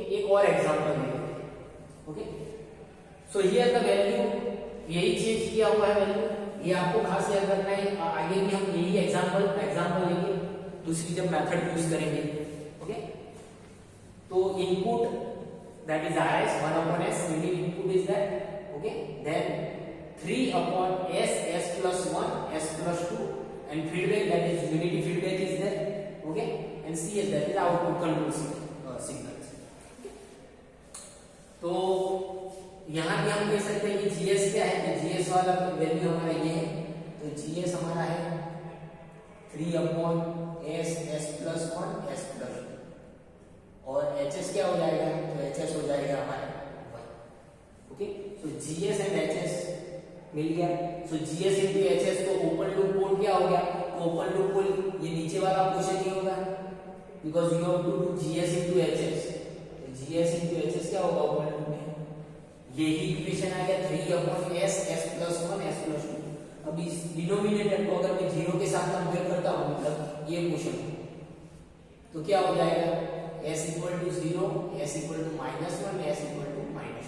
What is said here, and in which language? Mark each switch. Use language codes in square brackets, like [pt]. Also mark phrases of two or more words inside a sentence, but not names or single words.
[hi] एक और एग्जांपल लेंगे, ओके। [en] so here the value, [hi] यही चेंज किया हुआ है वैल्यू, ये आपको खास याद रखना है, आगे भी हम यही एग्जांपल लेंगे, दूसरी जब मेथड यूज करेंगे, ओके। [en] तो input that is rs 1/s, unit input is that, okay. देन 3/s s plus 1 s plus 2 and feedback, that is unity feedback is there, okay, and cs, that is output control signals, okay। [hi] तो यहाँ भी हम कह सकते हैं कि gs क्या है, तो gs वाला वैल्यू हमारा ये है, तो gs हमारा है 3/s s plus 1 s plus 2, और hs क्या हो जाएगा, तो hs हो जाएगा हमारा 1, ओके। [en] so gs and hs [hi] मिल गया। [en] so GS into HS [hi] तो [en] open loop code [hi] क्या हो गया, तो [en] open loop code [hi] ये नीचे वाला क्वेश्चन ही होगा, [en] because you have to do GS into HS. GS into HS [hi] क्या होगा [en] open loop [hi] में, यही इक्वेशन आ गया 3/s s+1 s+2। अब इस डिनोमिनेटर को अगर मैं 0 के साथ कंपेयर करता हूं, मतलब ये क्वेश्चन, तो क्या हो जाएगा s = 0, s = -1, s = -2।